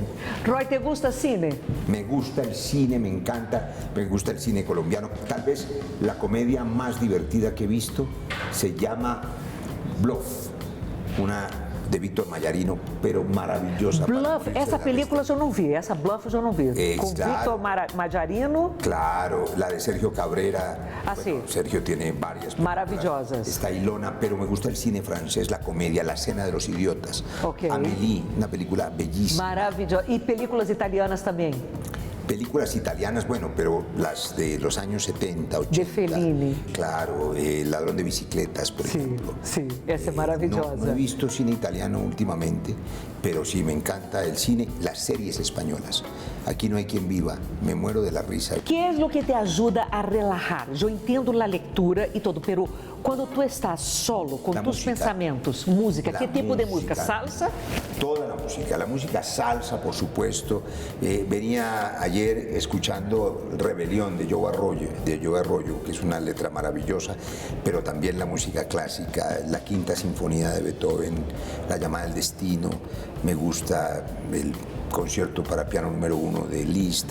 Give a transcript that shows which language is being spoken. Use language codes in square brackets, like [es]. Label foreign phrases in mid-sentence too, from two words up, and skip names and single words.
[es] Roy, ¿te gusta cine? Me gusta el cine, me encanta, me gusta el cine colombiano. Tal vez la comedia más divertida que he visto se llama Bluff, una de Víctor Mayarino, pero maravillosa. para Bluff, morirse de [pt] essa [es] la película risa. [pt] eu não vi, essa Bluff eu não vi. Com [es] Claro. Víctor Mayarino, Claro, la de Sergio Cabrera. Ah, Bueno, sí. Sergio tiene varias películas. Maravillosas. Está Ilona, pero me gusta el cine francés, la comedia, La Cena de los Idiotas. Ok. Amélie, una película bellísima. [pt] maravilhosa. E [es] películas italianas [pt] também. [es] Películas italianas, bueno, pero las de los años 70, 80. De Fellini. Claro, El ladrón de bicicletas, por ejemplo. Sí, [pt] essa é maravilhosa. [es] No he visto cine italiano últimamente, pero sí me encanta el cine, las series españolas. Aquí no hay quien viva, me muero de la risa. [pt] Que é o que te ajuda a relajar? Eu entendo a leitura e todo, pero quando tu estás solo com [es] La tus música. [pt] pensamentos, música, [es] La [pt] que tipo de música? [es] música. [pt] Salsa? [es] Toda la música salsa, por supuesto. Venía ayer escuchando Rebelión de Joe Arroyo, que es una letra maravillosa, pero también la música clásica, la Quinta Sinfonía de Beethoven, La llamada del destino, me gusta el concierto para piano número 1 de Liszt.